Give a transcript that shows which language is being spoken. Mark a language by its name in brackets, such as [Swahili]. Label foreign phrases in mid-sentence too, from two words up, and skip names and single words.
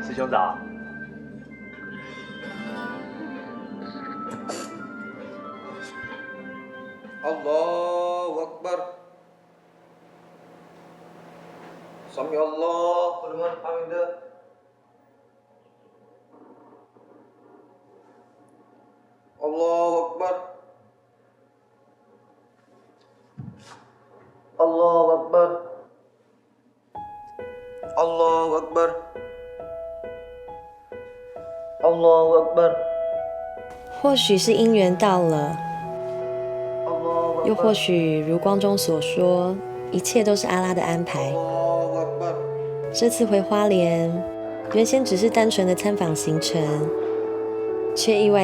[Chinese] 师兄早。 [Arabic] الله أكبر. سمع الله لمن حمده. الله أكبر. الله أكبر. الله أكبر. الله أكبر. [Chinese] 或许是因缘到了，又或许如光中所说，一切都是阿拉的安排。这次回花莲，原先只是单纯的参访行程，却意外的变成了受证之旅。